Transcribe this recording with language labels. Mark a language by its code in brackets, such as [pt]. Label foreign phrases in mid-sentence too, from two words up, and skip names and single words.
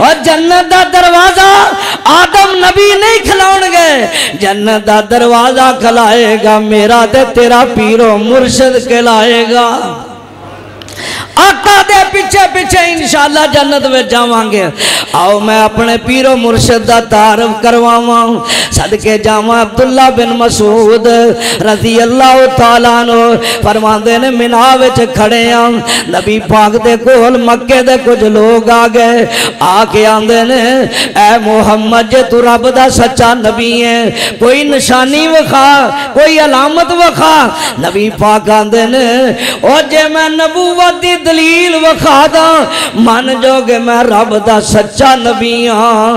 [pa] اور جنت دا دروازہ آدم نبی نہیں کھلاؤنگے، جنت دا دروازہ کھلائے گا میرا تے تیرا پیر و مرشد کہلائے گا. آقا دے پیچھے پیچھے ان شاء اللہ جنت میں جاواں گے. آؤ میں اپنے پیر و مرشد دا تعارف کرواواں، صدقے جاواں. عبداللہ بن مسعود [ar] رضي الله تعالى عنه [pa] فرماندے نے منیٰ وچ کھڑے آ، نبی پاک دے کول مکے دے کجھ لوک آ گئے، آکے آندے نے اے محمد جے تو رب دا سچا نبی ہے کوئی نشانی وکھا، کوئی علامت وکھا. نبی پاک آندے نے او جے میں نبوت دی دلیل وکھا دا من جوگے میں رب دا سچا نبی ہاں.